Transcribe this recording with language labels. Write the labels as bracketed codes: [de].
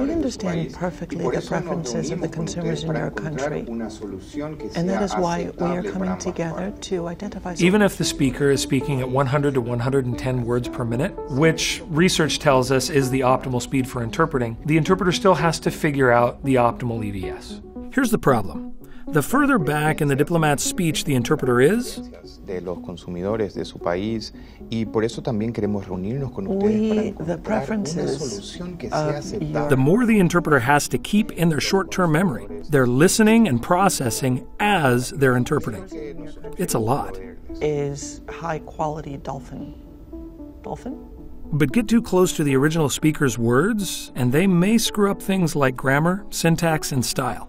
[en] We understand perfectly the preferences of the consumers in your country, and that is why we are coming together to identify... Even if the speaker is speaking at 100 to 110 words per minute, which research tells us is the optimal speed for interpreting, the interpreter still has to figure out the optimal EVS. Here's the problem. the further back in the diplomat's speech the interpreter is, [es] de los consumidores de su país, y por eso también queremos reunirnos con ustedes para encontrar una solución que sea aceptable. [en] the more the interpreter has to keep in their short-term memory. They're listening and processing as they're interpreting. It's a lot. is high-quality dolphin. Dolphin? But get too close to the original speaker's words, and they may screw up things like grammar, syntax, and style.